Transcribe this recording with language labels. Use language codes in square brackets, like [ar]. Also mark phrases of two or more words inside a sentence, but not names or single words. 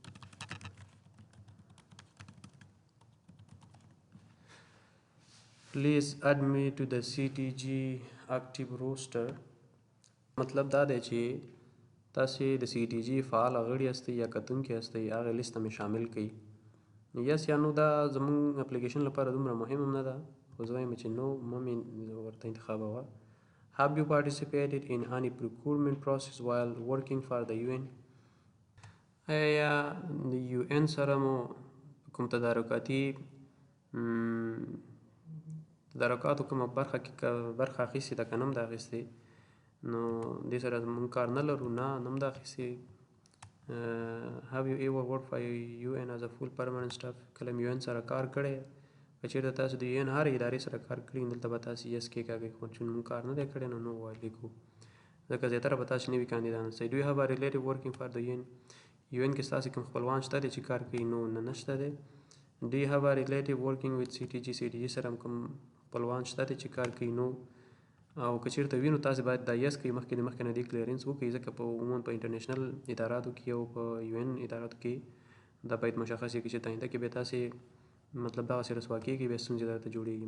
[en] please add me to the CTG active roster. [ps] مطلب دا دی چې تاسې د سی ټي جي فعال غړي هستئ یا کتونکي هستئ، هغې لیست ته مې شامل کړئ. یس یا نو دا زموږ اپلیکیشن لپاره دومره مهم هم نه ده، خو زه وایم چې نو مې ورته انتخابوه. [en] Have you participated in any procurement process while working for the UN؟ [ps] آیا د UN سره مو کوم تدارکاتو کومه برخه کې برخه اخیستې ده، که نه هم ده اخیستې، نو دې سره موږ کار نه لرو، نه هم ده اخیستې. [en] Have you ever worked for UN as a full permanent staff؟ [ps] کله مې UN سره کار کړی؟ که چېرته تاسو د UN هرې ادارې سره کار کړي دلته به تاسې یس کېکاږئ، خو چون موږ کار نه دی کړی نو نو لیکو، ځکه زیاتره به تاسې نوي کاندیدان اوسئ. [en] Do you have a relative working for the UN؟ [ps] UN کې ستاسې کوم خپلوان شته دی چې کار کوي؟ نو نه نشته دی. [en] Do you have a relative working with CTG؟ [ps] CTG سره هم کوم خپلوان شته دی چې کار کوي؟ نو. او که چېرته وي نو تاسې باید دا یس کوئ، مخکې نه دې کلیرنس وکړئ، ځکه په عموما په انټرنیشنل اداراتو کې او په UN اداراتو کې دا باید مشخص وي چې آینده کې بیا تاسې مطلب دغسې رسوا کېږي، بیا ستونزې درته جوړېږي.